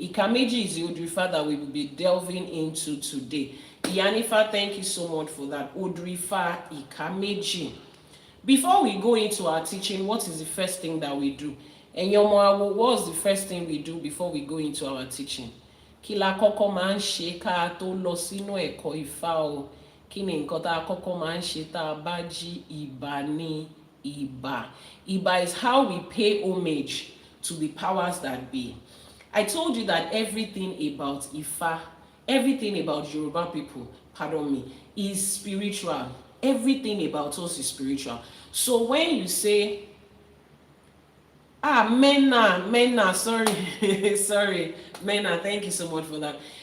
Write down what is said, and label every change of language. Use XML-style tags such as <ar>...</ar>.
<en>Ìka Meji is the Odù Ifá that we will be delving into today. Iyanifa, thank you so much for that. Odù Ifá Ìka Meji. Before we go into our teaching, what is the first thing that we do? And Yomo, what's the first thing we do before we go into our teaching?</en> <yo>Kí la kọ́kọ́ máa ń ṣe ká tó lọ sínú ẹ̀kọ́ Ifá o. Kí ni nǹkan tá a kọ́kọ́ máa ń ṣe tá a bá jí? Ìbà ni ìbà.</yo> <en>Ìbà is how we pay homage to the powers that be. I told you that everything about Ifá, everything about Yoruba people, pardon me, is spiritual. Everything about us is spiritual. So when you say, Mena, sorry, sorry, Mena, thank you so much for that.</en>